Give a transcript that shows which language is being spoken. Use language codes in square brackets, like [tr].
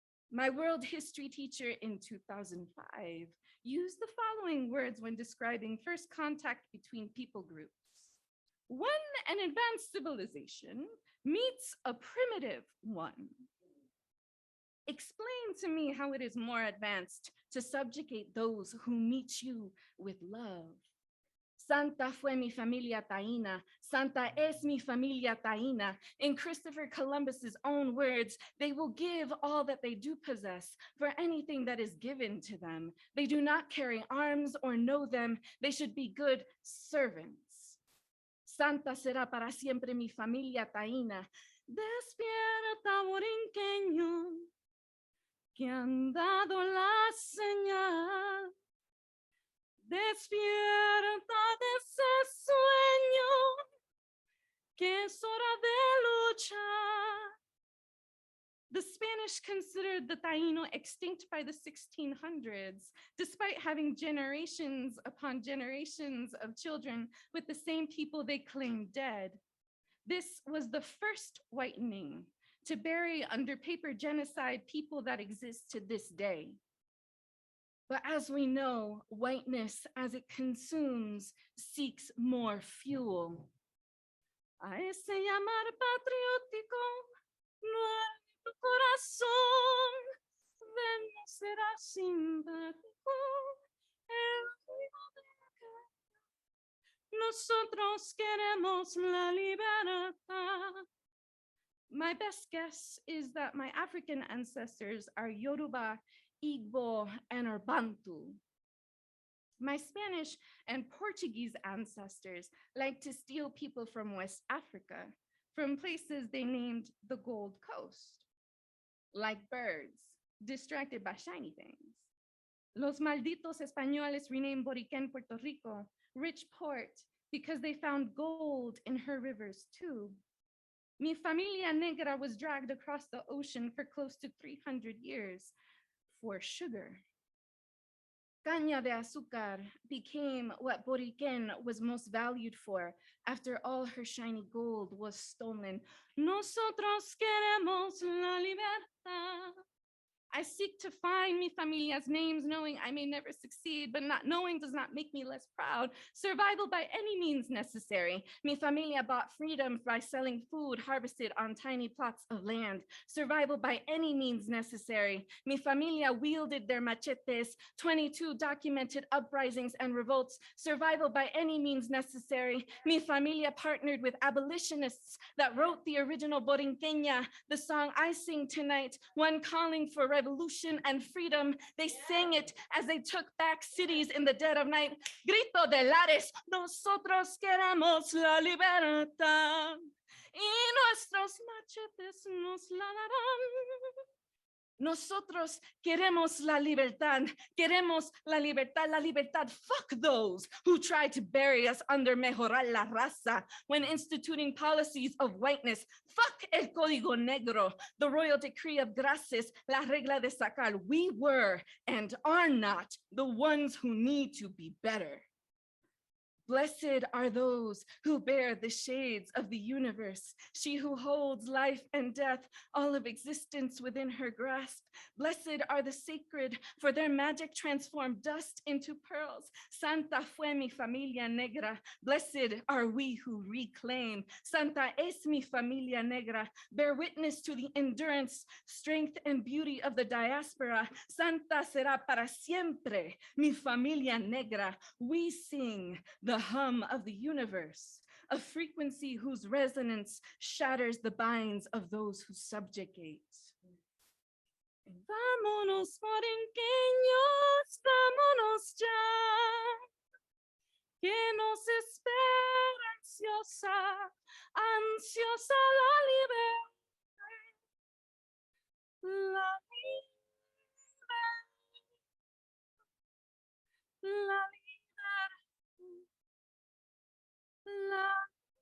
[en] My world history teacher in 2005 used the following words when describing first contact between people groups. When an advanced civilization meets a primitive one, explain to me how it is more advanced to subjugate those who meet you with love. [es] Santa fue mi familia taína. Santa es mi familia taína. [en] In Christopher Columbus's own words, they will give all that they do possess for anything that is given to them. They do not carry arms or know them. They should be good servants. [es] Santa será para siempre mi familia taína. Despierta, borinqueño, que han dado la señal. Despierta de ese sueño, que es hora de luchar. [en] The Spanish considered the Taino extinct by the 1600s, despite having generations upon generations of children with the same people they claimed dead. This was the first whitening to bury under paper genocide people that exist to this day. But as we know, whiteness, as it consumes, seeks more fuel. [es] A ese llamar patriótico, no hay tu corazón, ven, no será simpático, el ruido de que nosotros queremos la libertad. [en] My best guess is that my African ancestors are Yoruba, Igbo, and Bantu. My Spanish and Portuguese ancestors liked to steal people from West Africa, from places they named the Gold Coast, like birds, distracted by shiny things. [es] Los malditos españoles [en] renamed Boriquén Puerto Rico, rich port, because they found gold in her rivers too. [es] Mi familia negra [en] was dragged across the ocean for close to 300 years for sugar. [es] Caña de azúcar [en] became what Boriquén was most valued for after all her shiny gold was stolen. [es] Nosotros queremos la libertad. [en] I seek to find [es] mi familia's [en] names, knowing I may never succeed, but not knowing does not make me less proud. Survival by any means necessary. [es] Mi familia [en] bought freedom by selling food harvested on tiny plots of land. Survival by any means necessary. [es] Mi familia [en] wielded their machetes, 22 documented uprisings and revolts. Survival by any means necessary. [es] Mi familia [en] partnered with abolitionists that wrote the original Borinqueña, the song I sing tonight, one calling for revolution and freedom. They sang it as they took back cities in the dead of night. [es] Grito de lares, nosotros queremos la libertad. Y nuestros machetes nos la darán. Nosotros queremos la libertad, la libertad. [en] Fuck those who try to bury us under [es] mejorar la raza [en] when instituting policies of whiteness. Fuck [es] el código negro, [en] the royal decree of graces, [es] la regla de sacar. [en] We were and are not the ones who need to be better. Blessed are those who bear the shades of the universe, she who holds life and death, all of existence within her grasp. Blessed are the sacred, for their magic transformed dust into pearls. [es] Santa fue mi familia negra. [en] Blessed are we who reclaim. [es] Santa es mi familia negra. [en] Bear witness to the endurance, strength, and beauty of the diaspora. [es] Santa será para siempre mi familia negra. [en] We sing the hum of the universe, a frequency whose resonance shatters the binds of those who subjugate. [es] Vámonos, borinqueños, vámonos ya, que nos espera ansiosa, ansiosa la libertad, la libertad, la